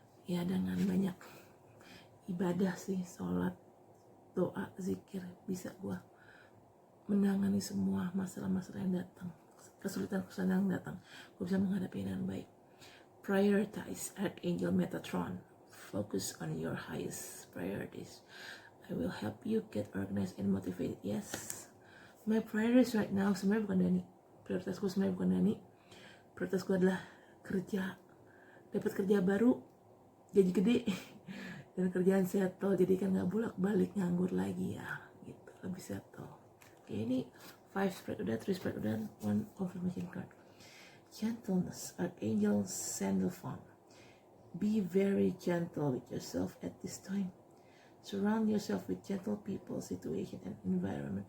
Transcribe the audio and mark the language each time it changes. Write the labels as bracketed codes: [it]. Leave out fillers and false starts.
[id] Ya, dengan banyak ibadah sih, sholat, doa, zikir, bisa gue menangani semua masalah-masalah yang datang, kesulitan-kesulitan yang datang. Gue bisa menghadapi dengan baik. [en] Prioritize, Archangel Metatron, focus on your highest priorities. I will help you get organized and motivated. Yes, my priorities right now [id] sebenarnya bukan Dani. Prioritas gue sebenarnya bukan Dani. Prioritas gue adalah kerja, dapat kerja baru, gaji gede, dan kerjaan settle, jadi kan nggak bolak-balik nganggur lagi ya, gitu, lebih settle. Oke, ini 5 spread udah, 3 spread udah, 1 confirmation card. [en] Gentleness, Archangel Sandalphon, be very gentle with yourself at this time. Surround yourself with gentle people, situation, and environment.